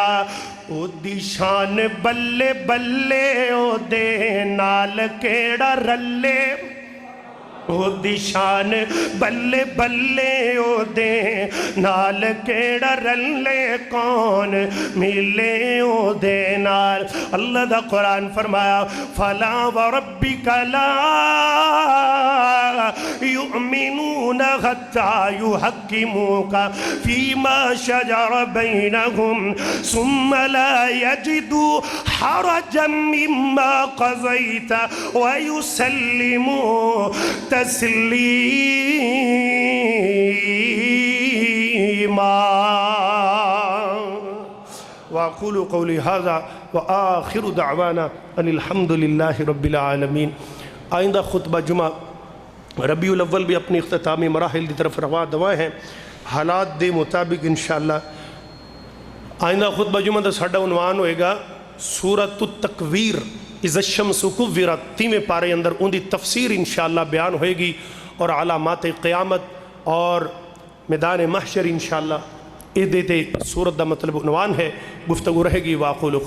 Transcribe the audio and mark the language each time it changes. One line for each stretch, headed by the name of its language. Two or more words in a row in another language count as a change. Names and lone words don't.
Punjabi: او دی شان بلے بلے او دے نال کیڑا رلے. او دی شان بلے بلے او دے نال کیڑا رلے کون ملے او دے نال اللہ دا قرآن فرمایا
Arabic: فلا وربک لا یؤمنون حتی یحکموک فیما شجر بینہم ثم لا یجدوا حرجا مما قضیت ویسلموا تسلیما واقول قولی هذا وآخر دعوانا ان الحمد للہ رب العالمین۔
Punjabi: آئندہ خطبہ جمعہ ربیع الاول
Urdu: بھی اپنی اختتامی مراحل کی طرف رواں دوا ہیں،
Punjabi: حالات دے مطابق انشاءاللہ آئندہ خطبہ جمعہ دا ساڈا عنوان ہوئے گا سورۃ التکویر
Arabic: اذا الشمس کورت،
Punjabi: 3ویں پارے اندر ان دی تفسیر انشاءاللہ بیان ہوئے گی اور علامات قیامت اور میدان محشر انشاءاللہ تے سورت دا مطلب عنوان ہے، گفتگو رہے گی۔